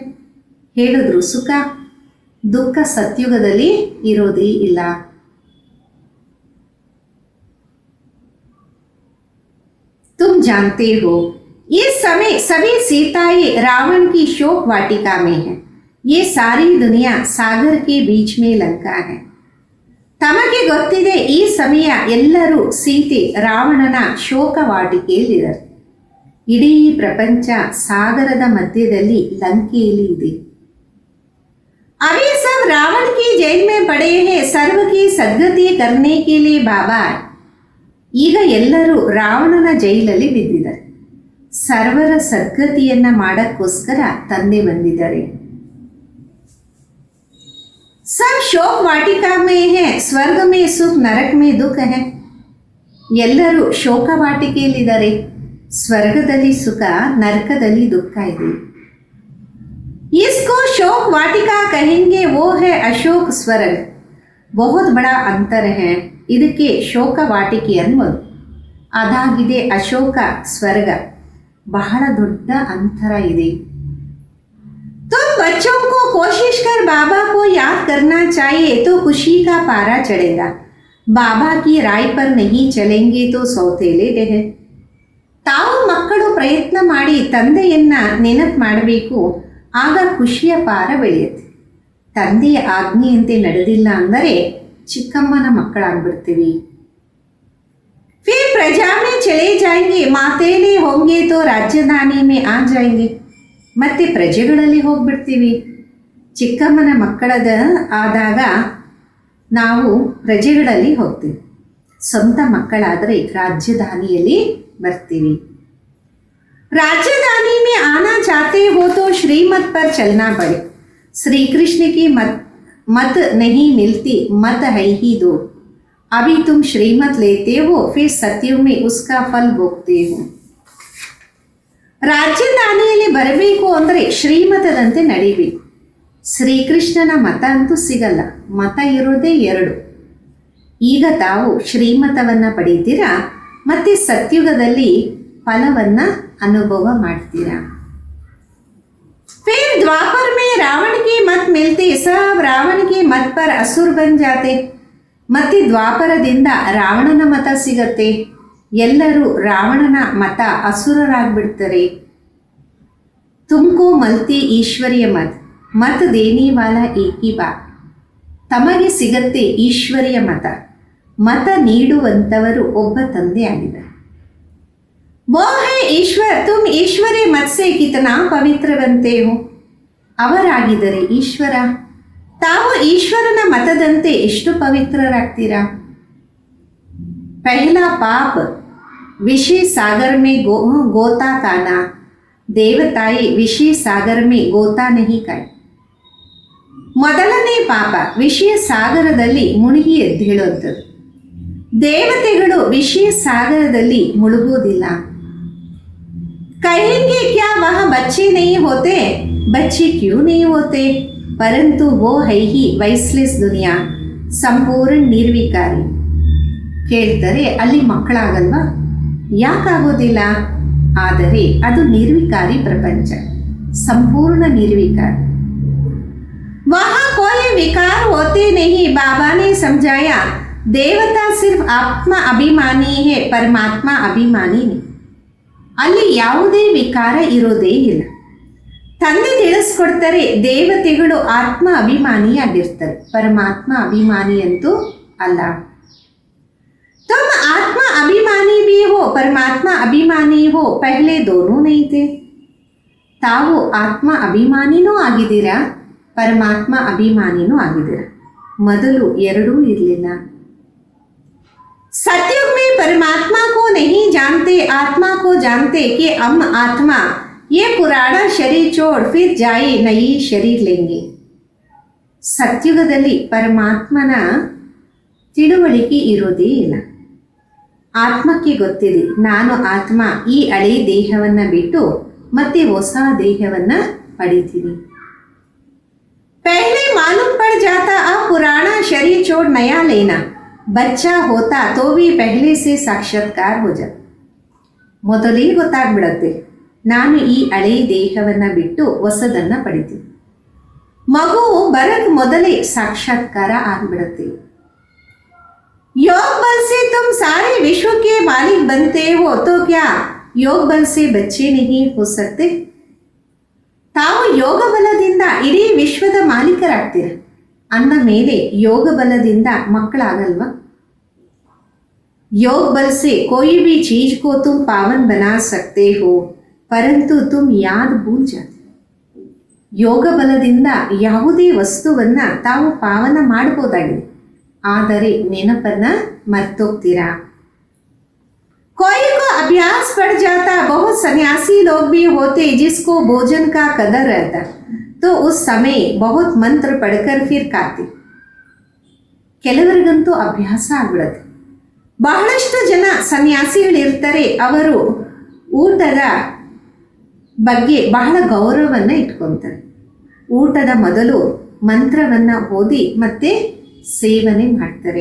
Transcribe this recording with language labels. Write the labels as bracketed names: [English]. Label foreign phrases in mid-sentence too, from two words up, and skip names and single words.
[Kannada] ಹೇಳಿದ್ರು ಸುಖ ದುಃಖ ಸತ್ಯುಗದಲ್ಲಿ ಇರೋದೇ ಇಲ್ಲ. [Hindi] तुम जानते हो इस समय सभी सीताएं रावण की शोक वाटिका में है. ये सारी दुनिया सागर के बीच में लंका है. [Kannada] ತಮಗೆ ಗೊತ್ತಿದೆ ಈ ಸಮಯ ಎಲ್ಲರೂ ಸೀತೆ ರಾವಣನ ಶೋಕ ವಾಟಿಕೆಯಲ್ಲಿದ್ದಾರೆ. ಇಡೀ ಪ್ರಪಂಚ ಸಾಗರದ ಮಧ್ಯದಲ್ಲಿ ಲಂಕೆಯಲ್ಲಿ ಇದೆ. [Hindi] अभी सब रावण की जेल में पड़े हैं, सर्व की सद्गति करने के लिए बाबा. [Kannada] ಈಗ ಎಲ್ಲರೂ ರಾವಣನ ಜೈಲಲ್ಲಿ ಬಿದ್ದಿದ್ದಾರೆ. ಸರ್ವರ ಸದ್ಗತಿಯನ್ನ ಮಾಡಕ್ಕೋಸ್ಕರ ತಂದೆ ಬಂದಿದ್ದಾರೆ. [Hindi] सब शोक वाटिका में है, ಸ್ವರ್ಗ में सुख नरक में दुख है. [Kannada] ಎಲ್ಲರೂ ಶೋಕ ವಾಟಿಕೆಯಲ್ಲಿದ್ದಾರೆ. ಸ್ವರ್ಗದಲ್ಲಿ ಸುಖ, ನರಕದಲ್ಲಿ ದುಃಖ ಇದೆ. [Hindi] इसको शोक वाटिका कहेंगे, वो है अशोक स्वर्ग. बहुत बड़ा अंतर है. [Kannada] ಇದಕ್ಕೆ ಶೋಕ ವಾಟಿಕೆ ಅನ್ನೋದು, ಅದಾಗಿದೆ ಅಶೋಕ ಸ್ವರ್ಗ. ಬಹಳ ದೊಡ್ಡ ಅಂತರ ಇದೆ. [Hindi] तो बच्चों को कोशिश कर बाबा को याद करना चाहिए, तो खुशी का पारा चढ़ेगा. बाबा की राय पर नहीं चलेंगे तो सौतेले रहे. [Kannada] ತಾವು ಮಕ್ಕಳು ಪ್ರಯತ್ನ ಮಾಡಿ ತಂದೆಯನ್ನ ನೆನಪು ಮಾಡಬೇಕು, ಆಗ ಖುಷಿಯ ಪಾರ ಬೆಳೆಯುತ್ತೆ. ತಂದೆಯ ಆಜ್ಞೆಯಂತೆ ನಡೆದಿಲ್ಲ ಅಂದರೆ ಚಿಕ್ಕಮ್ಮನ ಮಕ್ಕಳಾಗ್ಬಿಡ್ತೀವಿ. [Hindi] फिर प्रजा में चले जाएंगे, मातेले होंगे तो ರಾಜಧಾನಿ में आ जाएंगे. [Kannada] ಮತ್ತೆ ಪ್ರಜೆಗಳಲ್ಲಿ ಹೋಗ್ಬಿಡ್ತೀವಿ. ಚಿಕ್ಕಮ್ಮನ ಮಕ್ಕಳದ ಆದಾಗ ನಾವು ಪ್ರಜೆಗಳಲ್ಲಿ ಹೋಗ್ತೀವಿ. ಸ್ವಂತ ಮಕ್ಕಳಾದರೆ ರಾಜಧಾನಿಯಲ್ಲಿ ಬರ್ತೀವಿ. [Hindi] राजधानी में आना चाहते हो तो श्रीमत पर चलना पड़े. श्री कृष्ण की मत नहीं मिलती, मत है ही दो. अभी तुम श्रीमत लेते हो, फिर सत्युग में उसका फल भोगते हो. [Kannada] ರಾಜಧಾನಿಯಲ್ಲಿ ಬರಬೇಕು ಅಂದರೆ ಶ್ರೀಮತದಂತೆ ನಡಿಬೇಕು. ಶ್ರೀಕೃಷ್ಣನ ಮತ ಅಂತೂ ಸಿಗಲ್ಲ, ಮತ ಇರೋದೇ ಎರಡು. ಈಗ ತಾವು ಶ್ರೀಮತವನ್ನು ಪಡೀತೀರಾ ಮತ್ತು ಸತ್ಯುಗದಲ್ಲಿ ಫಲವನ್ನು ಅನುಭವ ಮಾಡ್ತೀರಾ. [Hindi] फिर द्वापर में रावण के मत मिलते, सब रावण के मत पर असुर बन जाते. [Kannada] ಮತ್ತೆ ದ್ವಾಪರದಿಂದ ರಾವಣನ ಮತ ಸಿಗತ್ತೆ, ಎಲ್ಲರೂ ರಾವಣನ ಮತ ಅಸುರರಾಗ್ಬಿಡ್ತಾರೆ. [Hindi] तुमको मिलती ईश्वरीय मत देने वाला एक ही बा. [Kannada] ತಮಗೆ ಸಿಗತ್ತೆ ಈಶ್ವರ್ಯ ಮತ ನೀಡುವಂಥವರು ಒಬ್ಬ ತಂದೆ ಆಗಿದ್ದಾರೆ. [Hindi] वो है ईश्वर, तुम ईश्वरी मत से कितना पवित्र बनते हो. [Kannada] ಅವರಾಗಿದ್ದರೆ ಈಶ್ವರ, ತಾವು ಈಶ್ವರನ ಮತದಂತೆ ಎಷ್ಟು ಪವಿತ್ರರಾಗ್ತೀರಾ. [Hindi] पहला पाप विषय सागर में गोता खाना, देवताएं विषय सागर में गोता नहीं खाएं. [Kannada] ಮೊದಲನೇ ಪಾಪ ವಿಷಯ ಸಾಗರದಲ್ಲಿ ಮುಳುಗಿ ಎದ್ದೇಳುವಂಥದ್ದು. ದೇವತೆಗಳು ವಿಷಯ ಸಾಗರದಲ್ಲಿ ಮುಳುಗುವುದಿಲ್ಲ. [Hindi] कहेंगे क्या वहाँ बच्चे नहीं होते, बच्चे क्यों नहीं होते, परंतु वो है ही वैस्लेस दुनिया, [Kannada] ಸಂಪೂರ್ಣ ನಿರ್ವಿಕಾರಿ. ಕೇಳ್ತಾರೆ ಅಲ್ಲಿ ಮಕ್ಕಳಾಗಲ್ವಾ, ಯಾಕಾಗೋದಿಲ್ಲ? ಆದರೆ ಅದು ನಿರ್ವಿಕಾರಿ ಪ್ರಪಂಚ, ಸಂಪೂರ್ಣ ನಿರ್ವಿಕಾರಿ. [Hindi] वहाँ कोई विकार होते नहीं. बाबा ने समझाया देवता सिर्फ आत्मा अभिमानी है, परमात्मा अभिमानी नहीं. [Kannada] ಅಲ್ಲಿ ಯಾವುದೇ ವಿಕಾರ ಇರೋದೇ ಇಲ್ಲ. ತಂದೆ ತಿಳಿಸ್ಕೊಡ್ತಾರೆ ದೇವತೆಗಳು ಆತ್ಮ ಅಭಿಮಾನಿಯಾಗಿರ್ತಾರೆ, ಪರಮಾತ್ಮ ಅಭಿಮಾನಿ ಅಂತೂ ಅಲ್ಲ. [Hindi] तुम आत्मा अभिमानी भी हो, परमात्मा अभिमानी हो, पहले दोनों नहीं थे. [Kannada] ತಾವು ಆತ್ಮ ಅಭಿಮಾನಿನೂ ಆಗಿದ್ದೀರಾ, ಪರಮಾತ್ಮ ಅಭಿಮಾನಿನೂ ಆಗಿದ್ದೀರಾ. ಮೊದಲು ಎರಡೂ ಇರಲಿಲ್ಲ. [Hindi] सतयुग में परमात्मा को नहीं जानते, आत्मा को जानते कि हम आत्मा ये पुराना शरीर छोड़ फिर जाए नई शरीर लेंगे. [Kannada] ಸತ್ಯುಗದಲ್ಲಿ ಪರಮಾತ್ಮನ ತಿಳುವಳಿಕೆ ಇರೋದೇ ಇಲ್ಲ. ಆತ್ಮಕ್ಕೆ ಗೊತ್ತಿದೆ ನಾನು ಆತ್ಮ ಈ ಹಳೆ ದೇಹವನ್ನು ಬಿಟ್ಟು ಮತ್ತೆ ಹೊಸ ದೇಹವನ್ನು ಪಡಿತೀನಿ. [Hindi] पहले मालूम पड़ जाता अब पुराना शरीर छोड़ नया लेना. बच्चा होता तो भी पहले से साक्षात्कार हो जाता. [Kannada] ಮೊದಲೇ ಗೊತ್ತಾಗ್ಬಿಡತ್ತೆ ನಾನು ಈ ಹಳೆ ದೇಹವನ್ನು ಬಿಟ್ಟು ಹೊಸದನ್ನು ಪಡಿತೀನಿ. ಮಗು ಬರಕ್ ಮೊದಲೇ ಸಾಕ್ಷಾತ್ಕಾರ ಆಗ್ಬಿಡತ್ತೆ. [Hindi] योग बल से तुम सारे विश्व के मालिक बनते हो तो क्या योग बल से बच्चे नहीं हो सकते. [Kannada] ತಾವು ಯೋಗ ಬಲದಿಂದ ಇಡೀ ವಿಶ್ವದ ಮಾಲೀಕರಾಗ್ತೀರ ಅಂದ ಮೇಲೆ ಯೋಗ ಬಲದಿಂದ ಮಕ್ಕಳಾಗಲ್ವಾ. [Hindi] योग बल से कोई भी चीज को तुम पावन बना सकते हो, परंतु तुम याद भूल जाते. [Kannada] ಯೋಗ ಬಲದಿಂದ ಯಾವುದೇ ವಸ್ತುವನ್ನು ತಾವು ಪಾವನ ಮಾಡಬಹುದಾಗಿದೆ, ಆದರೆ ನೆನಪನ್ನು ಮರ್ತೋಗ್ತೀರಾ. [Hindi] कोई को अभ्यास पड़ जाता, बहुत सन्यासी लोग भी होते जिसको भोजन का कदर रहता तो उस समय बहुत मंत्र पढ़कर फिर खाते. [Kannada] ಕೆಲವರಿಗಂತೂ ಅಭ್ಯಾಸ ಆಗ್ಬಿಡುತ್ತೆ. ಬಹಳಷ್ಟು ಜನ ಸನ್ಯಾಸಿಗಳಿರ್ತಾರೆ, ಅವರು ಊಟದ ಬಗ್ಗೆ ಬಹಳ ಗೌರವವನ್ನು ಇಟ್ಕೊತಾರೆ. ಊಟದ ಮೊದಲು ಮಂತ್ರವನ್ನು ಓದಿ ಮತ್ತೆ ಸೇವನೆ ಮಾಡ್ತಾರೆ.